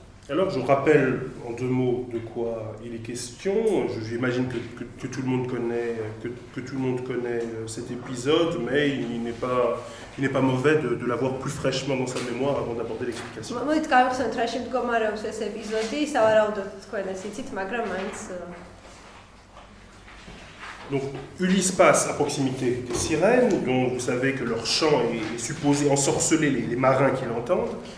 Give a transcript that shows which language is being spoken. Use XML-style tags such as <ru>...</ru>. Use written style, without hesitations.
<fr>Alors je rappelle en deux mots de quoi il est question. J'imagine que tout le monde connaît cet épisode, mais il n'est pas mauvais de l'avoir plus fraîchement dans sa mémoire avant d'aborder l'explication.</fr> <ka>მოდით გავიხსენოთ რა შემდგომარეობს ეს ეპიზოდი, სავარაუდოდ თქვენ ეს იცით, მაგრამ მაინც</ka> <fr>Donc Ulysse passe à proximité des sirènes, dont vous savez que leur chant est supposé ensorceler les marins qui l'entendent.</fr>